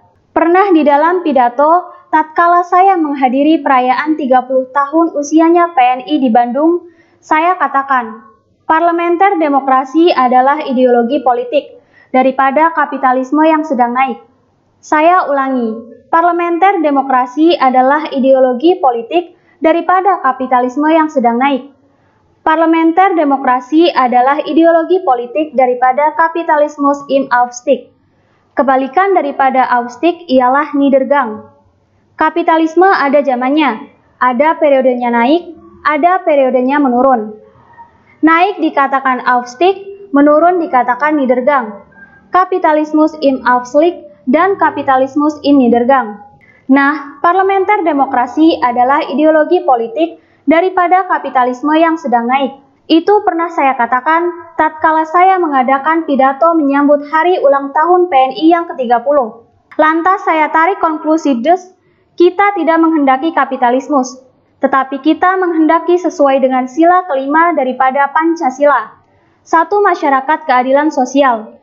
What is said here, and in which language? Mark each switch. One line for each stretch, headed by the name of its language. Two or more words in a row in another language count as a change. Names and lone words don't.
Indonesian: Pernah di dalam pidato, tatkala saya menghadiri perayaan 30 tahun usianya PNI di Bandung, saya katakan, parlementer demokrasi adalah ideologi politik daripada kapitalisme yang sedang naik. Saya ulangi, parlementer demokrasi adalah ideologi politik daripada kapitalisme yang sedang naik. Parlementer demokrasi adalah ideologi politik daripada
German: kapitalismus im Aufstieg.
Indonesian: Kebalikan daripada Aufstieg ialah Niedergang. Kapitalisme ada zamannya, ada periodenya naik, ada periodenya menurun. Naik dikatakan Aufstieg, menurun dikatakan Niedergang.
German: Kapitalismus im Aufstieg
Indonesian: dan
German: kapitalismus in Niedergang.
Indonesian: Nah, parlementer demokrasi adalah ideologi politik daripada kapitalisme yang sedang naik. Itu pernah saya katakan tatkala saya mengadakan pidato menyambut hari ulang tahun PNI yang ke-30. Lantas saya tarik konklusi kita tidak menghendaki kapitalismus, tetapi kita menghendaki sesuai dengan sila kelima daripada Pancasila, satu masyarakat keadilan sosial.